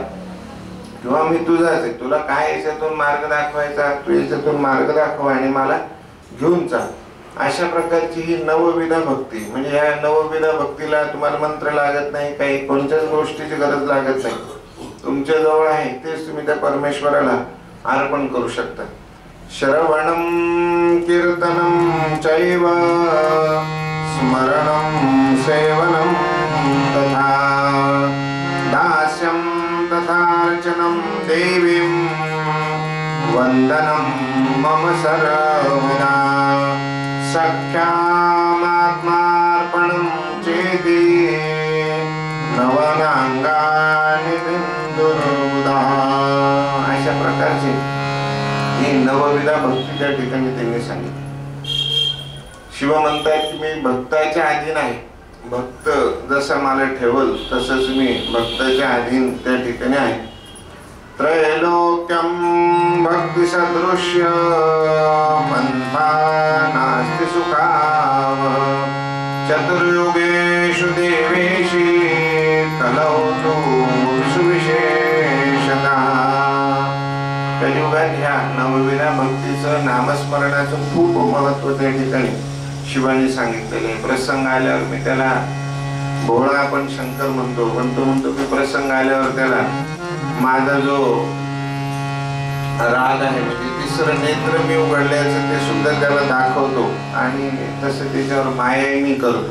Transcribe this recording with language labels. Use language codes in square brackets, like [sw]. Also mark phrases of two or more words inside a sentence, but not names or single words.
[mr] किंवा मी तुझाच आहे, तुला काय याच्यातून मार्ग दाखवायचा तू याच्यातून मार्ग दाखव आणि मला घेऊन चाल. अशा प्रकारची ही नवविधा भक्ती. म्हणजे या नवविधा भक्तीला तुम्हाला मंत्र लागत नाही, काही कोणत्याच गोष्टीची गरज लागत नाही. तुमच्या जवळ आहे तेच तुम्ही त्या परमेश्वराला अर्पण करू शकता. [sa] श्रवणं कीर्तनं चैव स्मरणं सेवनं तथा दास्यं तथार्चनं देवीं वन्दनं मम सर्वदा सख्यामात्मार्पणं चेति नवनांगानि बिंदुरुदा. [mr] अशा प्रकारची ही नवविधा भक्ती त्या ठिकाणी त्यांनी सांगितली. शिव म्हणतात की मी भक्ताच्या अधीन आहे, भक्त जसा मला ठेवल तसंच मी भक्ताच्या अधीन त्या ठिकाणी आहे. [sa] त्रैलोक्यं भक्ति सदृश्य पंथा नास्ति सुखाव चतुर्युगेषु देवेशी कलौ तु सुविशेषतः. [mr] कलियुगात ह्या नवविधा भक्तीचं नामस्मरणाचं खूप महत्व त्या ठिकाणी शिवाने सांगितलेलं आहे. प्रसंग आल्यावर मी त्याला भोळा आपण शंकर म्हणतो, पण तो म्हणतो की प्रसंग आल्यावर त्याला माझा जो राग आहे म्हणजे तिसरं नेत्र मी उघडल्याचं ते सुद्धा त्याला दाखवतो आणि तसं त्याच्यावर मायाही मी करतो.